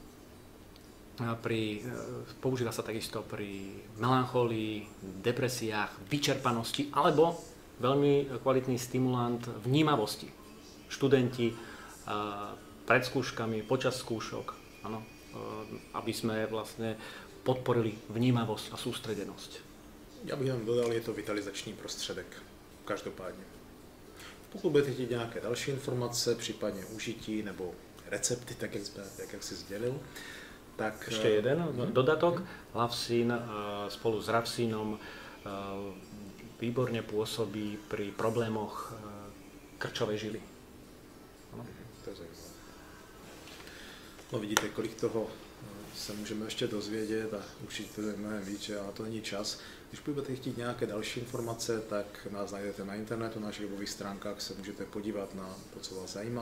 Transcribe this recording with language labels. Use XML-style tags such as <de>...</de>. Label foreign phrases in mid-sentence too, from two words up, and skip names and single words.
<sk>Používa sa takisto pri melancholii, depresiách, vyčerpanosti alebo veľmi kvalitný stimulant vnímavosti. Študenti pred skúškami, počas skúšok, áno, aby sme vlastne podporili vnímavosť a sústredenosť.</sk> <cs>Já bych jenom dodal, je to vitalizační prostředek, každopádně. Pokud budete chtít nějaké další informace, případně užití nebo recepty, tak jak jsi sdělil, tak...</cs> <sk>Ešte jeden dodatok. Lavsin spolu s Ravsinom výborne pôsobí pri problémoch krčovej žily.</sk> <cs>To je zajímavé. No vidíte, kolik toho se můžeme ještě dozvědět a určitě to je mnohem víc, ale to není čas. Když budete chtít nějaké další informace, tak nás najdete na internetu, na našich webových stránkách se můžete podívat na to, co vás zajímá.</cs>